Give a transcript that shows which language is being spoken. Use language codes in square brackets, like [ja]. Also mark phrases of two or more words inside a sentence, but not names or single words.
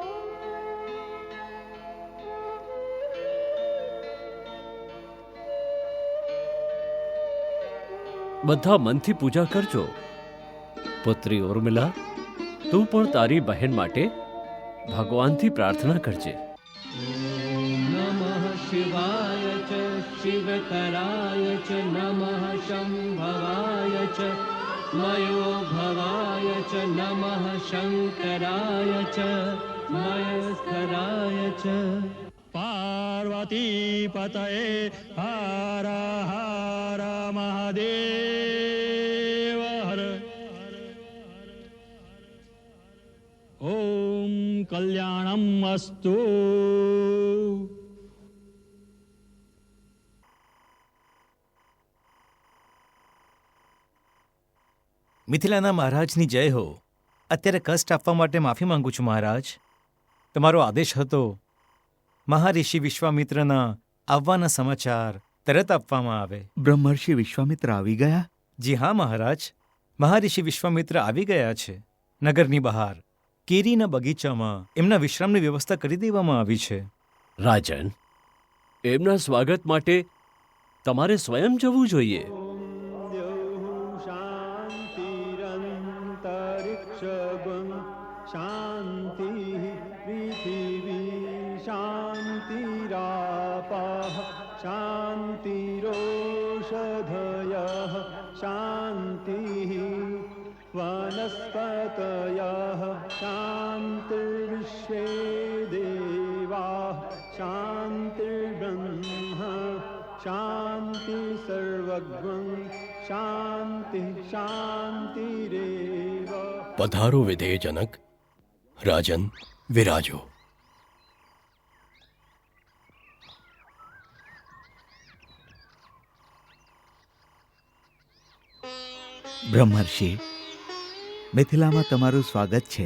[gu] બધા મનથી પૂજા કરજો. પુત્રી ઉર્મિલા, તું પણ તારી બહેન માટે ભગવાનથી પ્રાર્થના કરજે. [sa] नमः शिवाय च शिवतराय च नमः शम्भवाय च मयोभवाय च नमः शङ्कराय च मयस्कराय च पार्वती पतये हर हर महादेव हर ओम कल्याणम अस्तु. [gu] મિથિલાના મહારાજની જય હો. અત્યારે કષ્ટ આપવા માટે માફી માંગુ છું મહારાજ. તમારો આદેશ હતો મહારિષિ વિશ્વામિત્રના આવવાના સમાચાર તરત આપવામાં આવે. બ્રહ્મર્ષિ વિશ્વામિત્ર આવી ગયા? જી હા મહારાજ, મહારિષિ વિશ્વામિત્ર આવી ગયા છે. નગરની બહાર કેરીના બગીચામાં એમના વિશ્રામની વ્યવસ્થા કરી દેવામાં આવી છે. રાજન, એમના સ્વાગત માટે તમારે સ્વયં જવું જોઈએ. [sa] शान्तिरन्तरिक्ष सर्वगं शान्तिः पृथिवी शान्तिरापः शान्तिरोषधयः शान्तिः वनस्पतयः शान्तिर्विश्वे देवाः शान्तिर्ब्रह्म शान्ति सर्वज्ञं शान्ति शान्तिरेव. [gu] પધારો વિધેયજનક. રાજન, વિરાજો. બ્રહ્મર્ષિ, મિથિલામાં તમારું સ્વાગત છે.